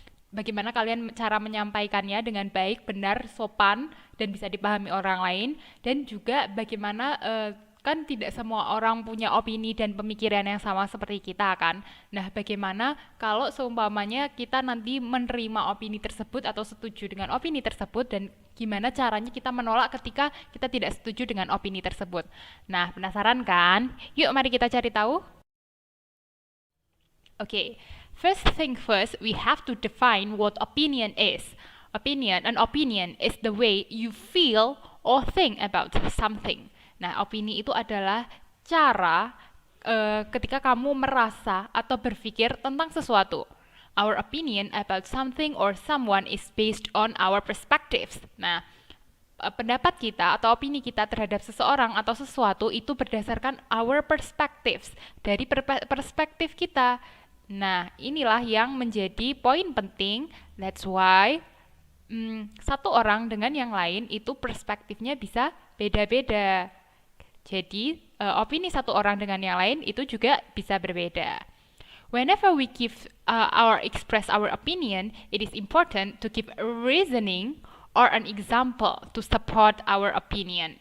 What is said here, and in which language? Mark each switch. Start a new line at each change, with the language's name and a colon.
Indonesian: Bagaimana kalian cara menyampaikannya dengan baik, benar, sopan dan bisa dipahami orang lain, dan juga bagaimana kan tidak semua orang punya opini dan pemikiran yang sama seperti kita kan. Nah, bagaimana kalau seumpamanya kita nanti menerima opini tersebut atau setuju dengan opini tersebut, dan gimana caranya kita menolak ketika kita tidak setuju dengan opini tersebut. Nah, penasaran kan? Yuk mari kita cari tahu.
English: Okay, first thing first, we have to define what opinion is. An opinion is the way you feel or think about something.
Indonesian: Nah, opini itu adalah cara ketika kamu merasa atau berpikir tentang sesuatu.
English: Our opinion about something or someone is based on our perspectives.
Indonesian: Nah, pendapat kita atau opini kita terhadap seseorang atau sesuatu itu berdasarkan
English: our perspectives,
Indonesian: dari perspektif kita. Nah, inilah yang menjadi poin penting.
English: That's why
Indonesian: satu orang dengan yang lain itu perspektifnya bisa beda-beda. Jadi, opini satu orang dengan yang lain itu juga bisa berbeda.
English: Whenever we express our opinion, it is important to give a reasoning or an example to support our opinion.